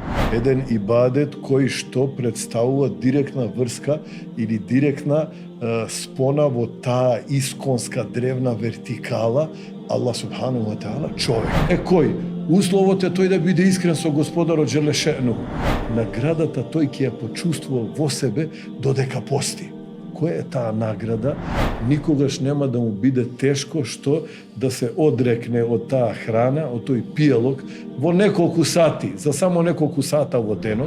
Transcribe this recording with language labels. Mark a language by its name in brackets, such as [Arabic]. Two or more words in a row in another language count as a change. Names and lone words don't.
[Macedonian] еден ибадет кој што представува директна врска или директна спона во таа исконска древна вертикала Аллах [Arabic] سبحانه وتعالى [Macedonian] човек. Кој? Условот е тој да биде искрен со Господарот Джелешену. Наградата тој ќе ја почувствува во себе додека пости. Која е таа награда? Никогаш нема да му биде тешко што да се одрекне од таа храна, од тој пијалок во неколку сати, за само неколку сата во денот.